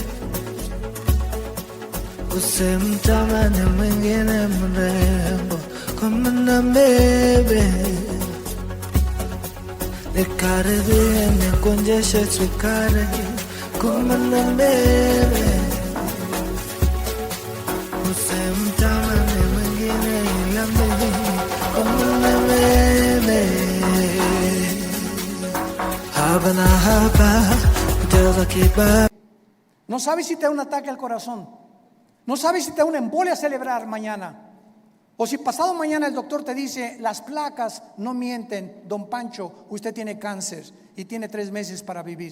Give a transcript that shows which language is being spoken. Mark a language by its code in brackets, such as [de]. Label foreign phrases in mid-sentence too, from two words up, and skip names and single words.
[sw] usimtamani mwingine mrembo, kumana mbele, nikaribie nikuonjeshe sukari, kumana mbele, usimtamani mwingine ila mimi, kumana mbele. [es] No sabes si te da un ataque al corazón, no sabes si te da una embolia cerebral mañana, o si pasado mañana el doctor te dice: las placas no mienten, don Pancho, usted tiene cáncer y tiene 3 meses para vivir.